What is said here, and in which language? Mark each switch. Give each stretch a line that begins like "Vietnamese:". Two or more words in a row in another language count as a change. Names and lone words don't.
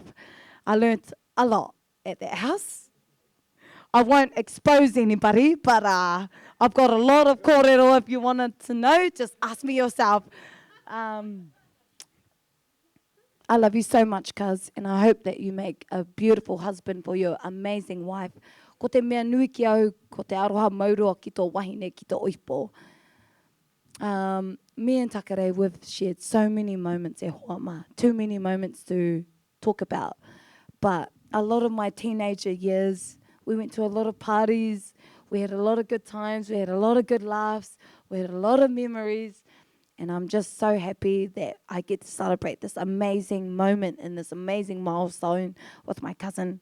English: I learnt a lot at that house. I won't expose anybody, but I've got a lot of kōrero. If you wanted to know, just ask me yourself. I love you so much, cuz, and I hope that you make a beautiful husband for your amazing wife.
Māori: Ko te mea nui ki au, ko te aroha maurua ki tō wahine, ki tō oipo.
English: Me and Takerei, we've shared so many moments
Māori: e hoama,
English: too many moments to talk about. But a lot of my teenager years, we went to a lot of parties, we had a lot of good times, we had a lot of good laughs, we had a lot of memories. And I'm just so happy that I get to celebrate this amazing moment and this amazing milestone with my cousin.